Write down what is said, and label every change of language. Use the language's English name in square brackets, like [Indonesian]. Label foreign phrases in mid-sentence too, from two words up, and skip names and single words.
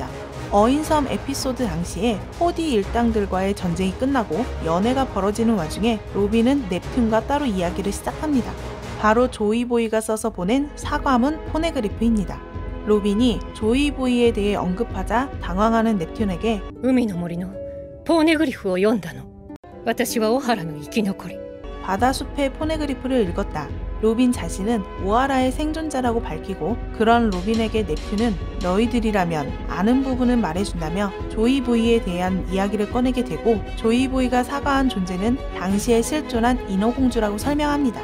[Korean] 어인섬 에피소드 당시에 호디 일당들과의 전쟁이 끝나고 연애가 벌어지는 와중에 로빈은 넵튠과 따로 이야기를 시작합니다. 바로 조이보이가 써서 보낸 사과문 포네그리프입니다. 로빈이 조이보이에 대해 언급하자 당황하는 넵튠에게 [Japanese] 海の森のポーネグリフを読んだの。私はオハラの生き残り。 [Korean] 바다숲의 포네그리프를 읽었다. 로빈 자신은 오하라의 생존자라고 밝히고 그런 로빈에게 넵튠은 너희들이라면 아는 부분은 말해준다며 조이보이에 대한 이야기를 꺼내게 되고 조이보이가 사과한 존재는 당시에 실존한 인어공주라고 설명합니다.